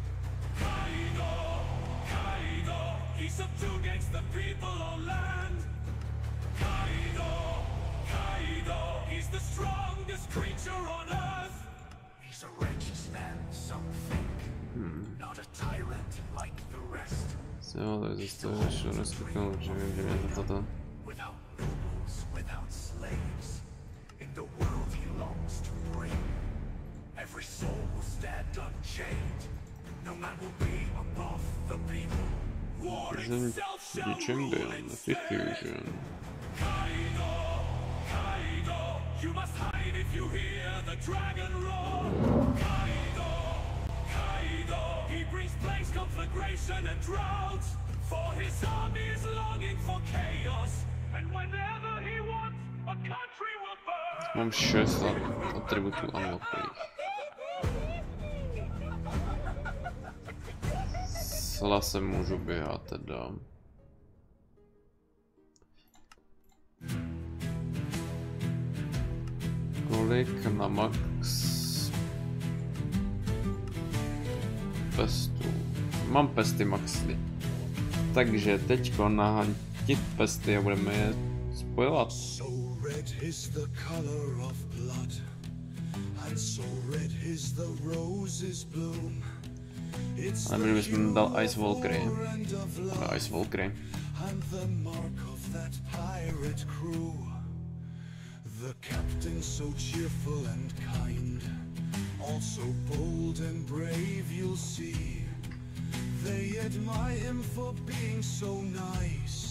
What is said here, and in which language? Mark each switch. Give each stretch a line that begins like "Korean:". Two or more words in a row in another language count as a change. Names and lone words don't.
English: Kaido, he subjugates the people on land. Kaido, he's the strongest creature on earth. He's a righteous man, some think. Not a tyrant like the rest.
Czech: Jo, takže z toho ještě neskutnul, že vím, toto.
English: Without nobles, without slaves, in the world he longs to bring. Every soul will stand unchained. No man will be above the people. War itself shall rule in diffusion. Kaido, you must hide if you hear the dragon roar. Kaido, he brings plagues, conflagration and droughts. For his army is longing for chaos. And whenever he wants, a country will burn.
Czech: Mám 6 atributů unlockových. S lasem můžu běhat teda. Kolik na max pestů? Mám pesty maxly. Takže teďko nahantit pesty a budeme je spojovat. Ale my bychom dal Ice Walkery. Ice Walkery.
English: The captain so cheerful and kind, also bold and brave, you'll see. They admire him for being so nice.